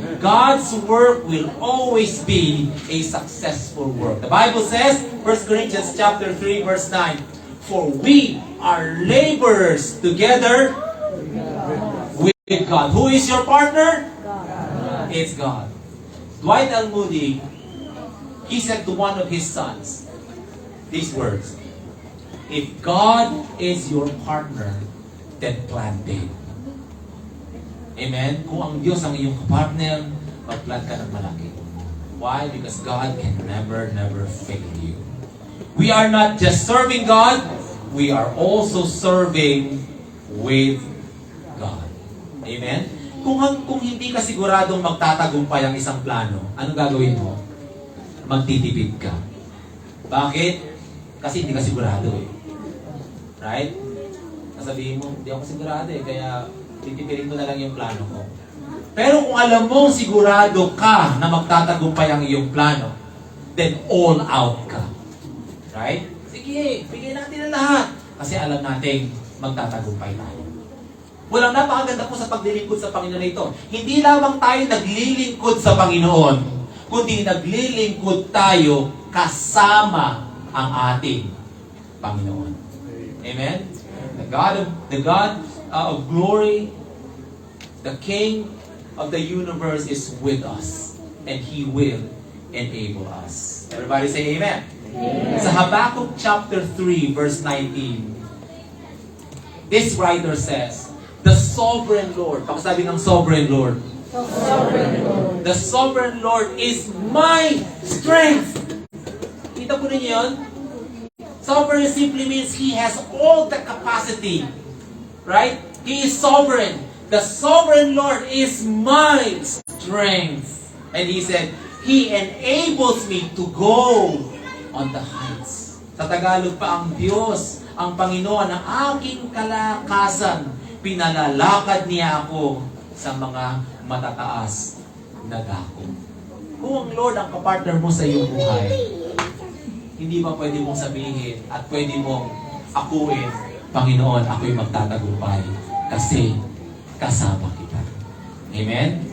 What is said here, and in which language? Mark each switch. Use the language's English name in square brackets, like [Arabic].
[English] God's work will always be a successful work. The Bible says, 1 Corinthians chapter 3, verse 9, for we are laborers together with God. Who is your partner? God. It's God. Dwight L. Moody, he said to one of his sons these words, if God is your partner, then plan big. Amen? [Filipino] Kung ang Diyos ang iyong partner, mag-plan ka ng malaki. [English] Why? Because God can never fail you. We are not just serving God, we are also serving with God. Amen? [Filipino] Kung hindi ka siguradong magtatagumpay ang isang plano, anong gagawin mo? Magtitipid ka. Bakit? Kasi hindi ka sigurado eh. Right? Sasabihin mo, hindi ako sigurado eh, kaya titipirin mo na lang yung plano ko. Pero kung alam mo sigurado ka na magtatagumpay ang iyong plano, [English] then all out [Filipino] ka. Right? Sige, bigay natin ang lahat. Kasi alam natin, magtatagumpay tayo. Walang napakaganda po sa paglilingkod sa Panginoon ito. Hindi lamang tayo naglilingkod sa Panginoon, kundi naglilingkod tayo kasama ang ating Panginoon. [English] Amen? The God of glory, the King of the universe is with us, and He will enable us. Everybody say amen. Amen. Sa Habakkuk chapter 3 verse 19, this writer says, the sovereign Lord, [Filipino] pakasabi ng [English] sovereign Lord, the sovereign Lord is my strength. [Filipino] Kita po ninyo yun? [English] Sovereign simply means He has all the capacity. Right? He is sovereign. The sovereign Lord is my strength. And He said, He enables me to go on the heights. [Filipino] Sa Tagalog pa, ang Diyos, ang Panginoon, ang aking kalakasan, pinalalakad niya ako sa mga matataas na dako. Kung ang Lord ang kapartner mo sa iyong buhay, hindi ba pwede mong sabihin at pwede mong akuin, Panginoon, ako'y magtatagumpay kasi kasama kita. Amen?